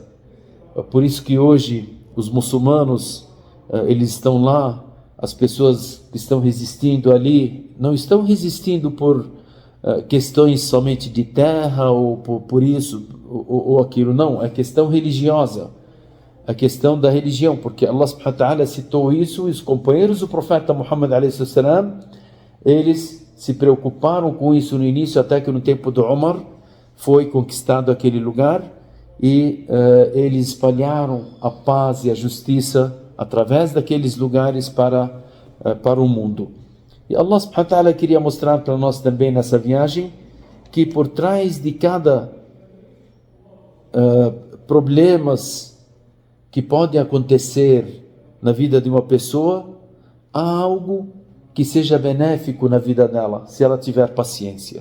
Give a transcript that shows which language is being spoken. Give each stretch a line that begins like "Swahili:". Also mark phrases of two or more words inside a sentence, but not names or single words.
Portuguese: Por isso que hoje os muçulmanos, eles estão lá. As pessoas que estão resistindo ali, não estão resistindo por questões somente de terra, ou por isso, ou aquilo, não, é questão religiosa, a questão da religião, porque Allah
Arabic: سبحانه وتعالى
Portuguese: citou isso, e os companheiros do profeta Muhammad a.s., eles se preocuparam com isso no início, até que no tempo do Umar foi conquistado aquele lugar, e eles espalharam a paz e a justiça através daqueles lugares para o mundo. E Allah
Arabic: سبحانه وتعالى
Portuguese: queria mostrar para nós também nessa viagem que por trás de cada problemas que podem acontecer na vida de uma pessoa, há algo que seja benéfico na vida dela, se ela tiver paciência.